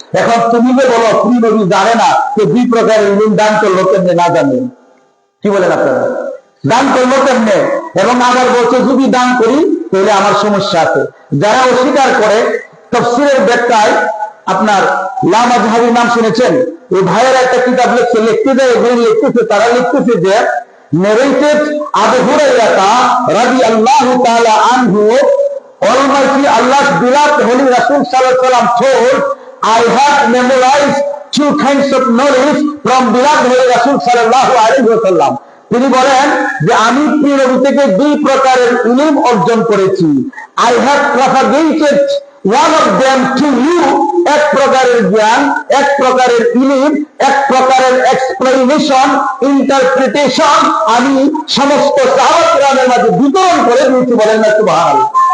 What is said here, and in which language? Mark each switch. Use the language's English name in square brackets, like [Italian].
[Bangla] এখন তুমি যে বলো প্রিয় নবী জানে না, যে 2 প্রকারের ইলম দান করলো কেমনে না জানে? কি বলেন আপনারা? দান করলো কেমনে? এবং আবার বলছে যদি দান করি তাহলে আমার সমস্যা আছে। যারা অস্বীকার করে, তাফসীরের ব্যাখ্যায় আপনার লামাজহাবি নাম শুনেছেন? এই ভাইয়ের একটা কিতাব লিখতেছে, তারা লিখতেছে যে [English] narrated Abu Hurairah radiyallahu ta'ala anhu, Almighty Allah's beloved Holy Rasul sallallahu alaihi wasallam told, I have memorized 2 kinds of knowledge from beloved Holy Rasul sallallahu alaihi wasallam. [Bangla] তিনি বলেন যে আমি প্রিয় নবী থেকে 2 প্রকারের ইলম অর্জন করেছি। [English] I have propagated one of them to you [Bangla] এক প্রকারের জ্ঞান, এক প্রকারের ইলম, এক প্রকারের এক্সপ্লেনেশন, ইন্টারপ্রিটেশন আমি সমস্ত সাহাবায়ে কেরামের মাঝে বিতরণ করে দিয়েছি, বলেন না সুবহানাল্লাহ।